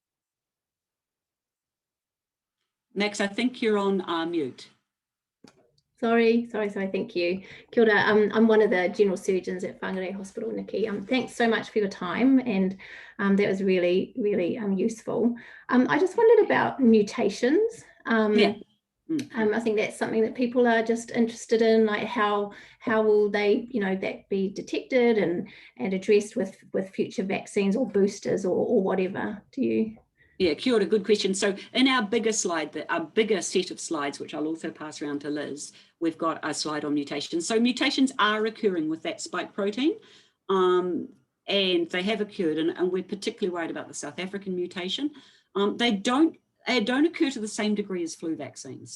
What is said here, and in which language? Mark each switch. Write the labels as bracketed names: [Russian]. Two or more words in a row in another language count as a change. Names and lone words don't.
[English] Max, I think you're on mute. Sorry, thank you. [Māori] Kia ora. [English] I'm one of the general surgeons at Whangarei Hospital, Nikki. Thanks so much for your time, and that was really, really useful. I just wondered about mutations. I think that's something that people are just interested in, like how will they, that be detected and addressed with future vaccines or boosters or whatever. Do you? Yeah, [Māori] kia ora, [English] good question. So in our bigger slide, our bigger set of slides, which I'll also pass around to Liz, we've got a slide on mutations. So mutations are occurring with that spike protein, and they have occurred, and we're particularly worried about the South African mutation. They don't occur to the same degree as flu vaccines.